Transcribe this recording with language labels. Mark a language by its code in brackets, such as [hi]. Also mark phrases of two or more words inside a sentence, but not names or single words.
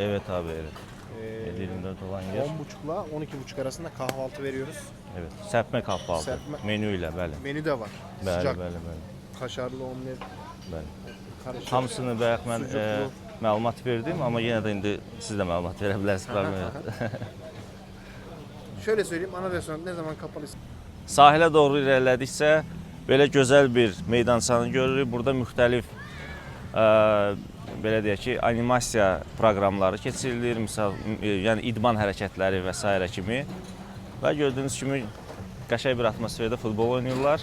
[tr] Evet abi, evet. 7-24 olan yer. 10.30'la 12.30 arasında kahvaltı veriyoruz. Evet. Serpme kahvaltı. Serpme- [az] Menü ilə, bəli. [tr] Menü de var. [az] Bəli, [tr] Sıcak. [az] bəli, bəli. [tr] Kaşarlı omlet, [az] Bəli. [tr] karışık. [az] Hamısını bayaq mən [tr] Sucuklu. [az] məlumat verdim, amma yenə də indi siz də məlumat verə bilərsiniz. problem yox. [tr] Şöyle söyleyeyim, ana restoran ne zaman kapalıysa. [az] Sahilə doğru irəlilədikcə belə gözəl bir meydançanı görürük. Burada müxtəlif belə deyək ki, animasiya proqramları keçirilir. Misal, yəni idman hərəkətləri və s. kimi. Və gördüyünüz kimi qəşəng bir atmosferdə futbol oynayırlar.